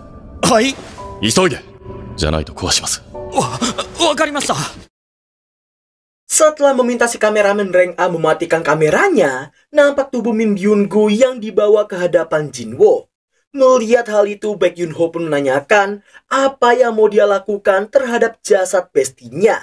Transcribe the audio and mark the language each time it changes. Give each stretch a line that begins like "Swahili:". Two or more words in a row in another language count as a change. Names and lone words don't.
Japanese: はい。急いで。じゃないと壊します。わかりました。
Indonesian: Setelah meminta si kameramen rank A mematikan kameranya, nampak tubuh Min Byung-gu yang dibawa ke hadapan Jinwo. Melihat hal itu, Baek Yun-ho pun menanyakan apa yang mau dia lakukan terhadap jasad bestinya.